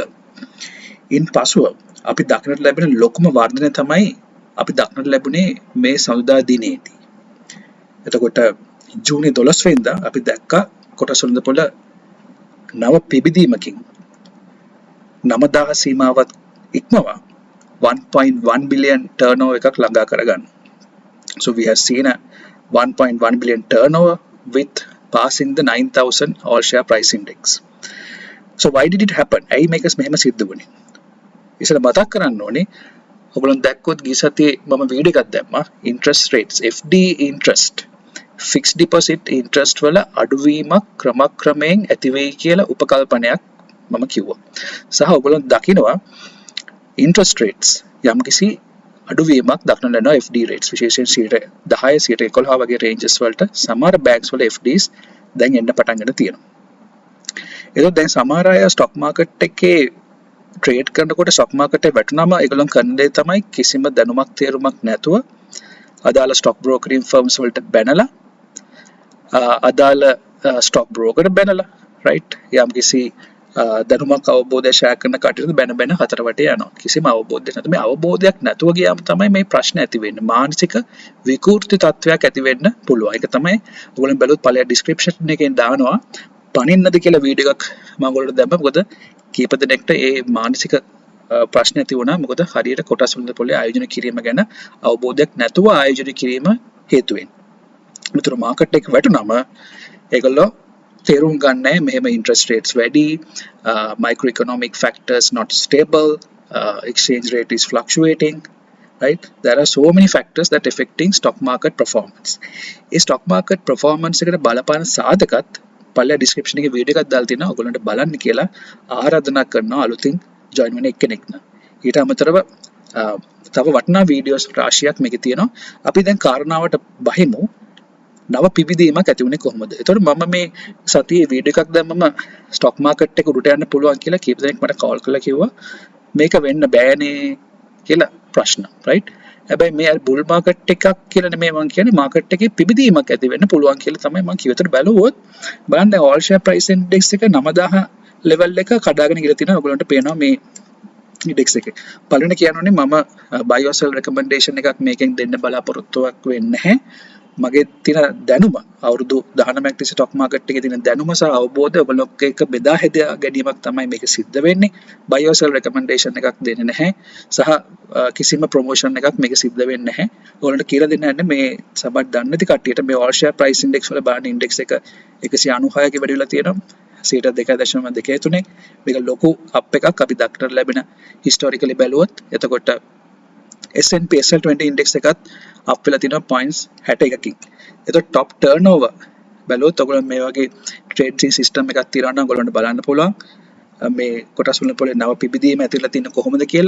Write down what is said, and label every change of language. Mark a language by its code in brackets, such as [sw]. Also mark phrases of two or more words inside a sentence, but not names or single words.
[si] ඉන් පසුව අපි දක්නට ලැබෙන ලොකුම වර්ධනය තමයි අපි දක්නට ලැබුණේ මේ සඳුදා දිනේදී. එතකොට ජූනි 12 වෙනිදා අපි දැක්කා කොටස් වලින් පොල නව පිබිදීමකින් 9000 සීමාවත් ඉක්මවා [en] 1.1 billion turnover [si] එකක් ළඟා කරගන්න. [en] So we have seen a 1.1 billion turnover with passing the 9000 all share price index. So why did it happen? [si] ඇයි මේක මෙහෙම සිද්ධ වුණේ? ඉතින් මතක් කරන්න ඕනේ ඔයගොල්ලෝ දැක්කොත් ගිය සතියේ මම වීඩියෝ එකක් දැම්මා [en] interest rates FD interest fixed deposit interest [si] වල අඩුවීමක් ක්‍රමක්‍රමයෙන් ඇති වෙයි කියලා උපකල්පනයක් මම කිව්වා. සහ ඔයගොල්ලෝ දකිනවා [en] interest rates [si] යම්කිසි අඩුවීමක් දක්නට ලැබෙනවා [en] FD rates [si] විශේෂයෙන් 10 11 වගේ ranges වලට සමහර banks වල FDs දැන් එන්න පටන් ගන්න තියෙනවා. ඒක දැන් සමහර අය [en] stock market [si] එකේ trade කරනකොට [en] stock market [si] එකේ වැටුනම ඒගොල්ලන් කරන දේ තමයි කිසිම දැනුමක් තේරුමක් නැතුව අදාළ [en] stock brokering firms [si] වලට බැනලා අදාළ [en] stock broker [si] බැනලා right යම්කිසි දැනුමක් අවබෝධය ෂෙයා කරන කටයුතු බැන හතර වටේ යනවා. කිසිම අවබෝධයක් නැතුව මේ අවබෝධයක් නැතුව ගියාම තමයි මේ ප්‍රශ්න ඇති වෙන්නේ. මානසික විකෘති තත්වයක් ඇති වෙන්න පුළුවන්. ඒක තමයි ඔයගොල්ලෝ බැලුවොත් පළය ඩිස්ක්‍රිප්ෂන් එකෙන් දානවා පණින්නද කියලා වීඩියෝ එකක් මම ඔයගොල්ලන්ට දැම්මා. මොකද කීප දෙනෙක්ට ඒ මානසික ප්‍රශ්න ඇති වුණා. මොකද හරියට කොටස් වලින් පොලේ ආයෝජන කිරීම ගැන අවබෝධයක් නැතුව ආයෝජන කිරීම හේතුවෙන්. මෙතන මාකට් එක වැටුනම ඒගොල්ලෝ තේරුම් ගන්න මෙහෙම [en] interest rates [si] වැඩි, [en] microeconomic factors not stable, exchange rate is fluctuating, right? There are so many factors that affecting stock market performance. [si] ඒ [en] stock market performance [si] එකට බලපාන සාධකත් පළල description එකේ වීඩියෝ එකක් දාලා තියෙනවා ඔයගොල්ලන්ට බලන්න කියලා ආරාධනා කරනවා අලුතින් join වෙන එක්කෙනෙක්න. ඊට අමතරව තව වටිනා වීඩියෝස් රාශියක් මේකේ තියෙනවා. අපි දැන් කාරණාවට බහිමු. නව පිබිදීමක් ඇති වුණේ කොහොමද? එතකොට මම මේ සතියේ වීඩියෝ එකක් දැම්මම [en] stock market [si] එක උඩට යන්න පුළුවන් කියලා කීප දෙනෙක් මට කෝල් කරලා කිව්වා මේක වෙන්න බෑනේ කියලා ප්‍රශ්න right? හැබැයි මේ [en] bull market [si] එකක් කියලා නෙමෙයි මම කියන්නේ මාකට් එකේ පිබිදීමක් ඇති වෙන්න පුළුවන් කියලා තමයි මම කිව්වේ. ඒතර බැලුවොත් බලන්න දැන් [en] all share price index [si] එක 9000 level එක කඩාගෙන ගිහලා තිනවා. ඔයගොල්ලන්ට පේනවා මේ index එකේ. පළවෙනි කියනෝනේ මම [en] buy or sell recommendation [si] එකක් මේකෙන් දෙන්න බලාපොරොත්තුවක් වෙන්නේ නැහැ. මගේ තියෙන දැනුම අවුරුදු 19ක් තිස්සේ [en] stock market [si] එකේ තියෙන දැනුම සහ අවබෝධය ඔයගොල්ලෝ එක්ක බෙදා හැදා ගැනීමක් තමයි මේක සිද්ධ වෙන්නේ. [en] buy or sell recommendation [si] එකක් දෙන්නේ නැහැ. සහ කිසිම ප්‍රොමෝෂන් එකක් මේක සිද්ධ වෙන්නේ නැහැ. ඔයගොල්ලන්ට කියලා දෙන්න යන්නේ මේ සබත් දන්නේ නැති කට්ටියට මේ [en] all share price index [si] වල බලන්න index එක 196 ක වැඩි වෙලා තියෙනවා. 2.23 මේක ලොකු අප් එකක් අපි දක්නට ලැබෙන historically බැලුවොත්. එතකොට S&P SL20 index එකත් අප් වෙලා තියෙනවා points 61කින්. එතකොට [en] top turnover [si] බැලුවොත් ඔයගොල්ලෝ මේ වගේ [en] trading system [si] එකක් තියනවා නම් ඔයගොල්ලන්ට බලන්න පුළුවන් මේ කොටස් වල පොලේ නව පිබිදීම ඇතිලා තියෙන කොහොමද කියලා.